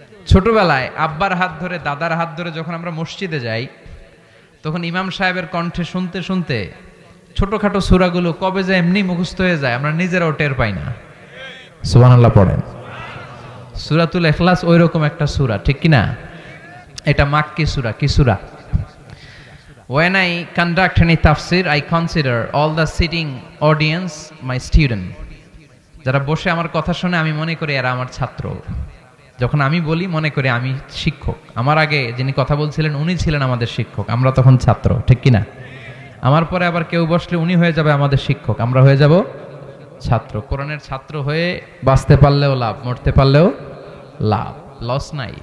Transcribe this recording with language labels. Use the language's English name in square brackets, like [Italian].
[Bangla] ছোটবেলায় আব্বার হাত ধরে দাদার হাত ধরে যখন আমরা মসজিদে যাই, তখন ইমাম সাহেবের কণ্ঠে শুনতে শুনতে ছোটখাটো সূরাগুলো কবে যে এমনি মুখস্থ হয়ে যায় আমরা নিজেরাও টের পাই না। সুবহানাল্লাহ পড়েন। সূরাতুল ইখলাস ওই রকম একটা সূরা, ঠিক কি না? এটা মাক্কি সূরা। কি সূরা? [English] When I conduct any tafsir, I consider all the sitting audience my student. [Bangla] যারা বসে আমার কথা শুনে আমি মনে করি এরা আমার ছাত্র। যখন আমি বলি মনে করি আমি শিক্ষক। আমার আগে যিনি কথা বলছিলেন উনি ছিলেন আমাদের শিক্ষক, আমরা তখন ছাত্র, ঠিক কি না? আমার পরে আবার কেউ বসলে উনি হয়ে যাবে আমাদের শিক্ষক, আমরা হয়ে যাব ছাত্র। কোরআনের ছাত্র হয়ে বাঁচতে পারলেও লাভ, মরতে পারলেও লাভ, লস নাই।